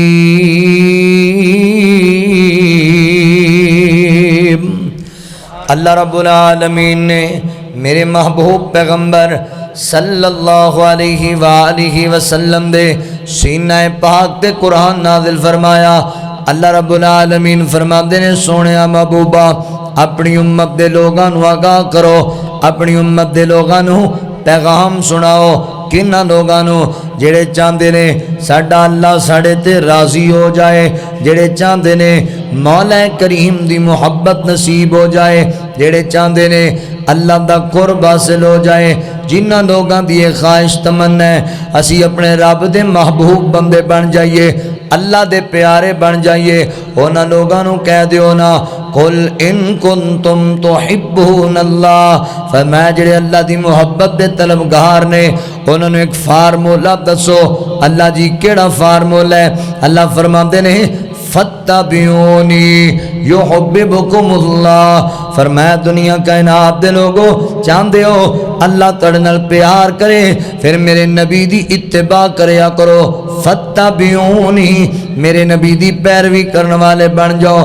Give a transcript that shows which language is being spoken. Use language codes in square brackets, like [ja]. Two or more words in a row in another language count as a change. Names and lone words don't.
[ar] اللہ رب العالمین [pa] نے میرے محبوب پیغمبر [ar] صلی اللہ علیہ وآلہ وسلم [pa] دے سینہ پاک تے قرآن نازل فرمایا۔ [ar] اللہ رب العالمین [pa] فرماندے نے سونیا محبوبہ اپنی امت دے لوگاں نو آگاہ کرو، اپنی امت دے لوگاں نو پیغام سناؤ۔ کنہ لوگاں نو؟ جڑے چاہندے نے ساڈا اللہ ساڈے تے راضی ہو جائے، جڑے چاہندے نے مولا کریم دی محبت نصیب ہو جائے، جڑے چاہندے نے اللہ دا قرب حاصل ہو جائے، جنہ لوگاں دی یہ خواہش تمنا ہے اسی اپنے رب دے محبوب بندے بن جائیے، اللہ دے پیارے بن جائیے، انہاں لوگاں نو کہہ دیو نا [ar] قل ان کنتم تحبون اللہ، [pa] فرمایا جڑے اللہ دی محبت دے طلبگار نے انہوں نے ایک فارمولہ دسو۔ اللہ جی کیڑا فارمولہ ہے؟ اللہ فرماتے نے [ar] فاتبعونی یحببکم اللہ، [pa] فرمایا دنیا کائنات دے لوگو چاہندے ہو اللہ تڑ نال پیار کرے پھر میرے نبی دی اتباع کریا کرو، فاتبعونی میرے نبی دی پیروی کرنے والے بن جاؤ۔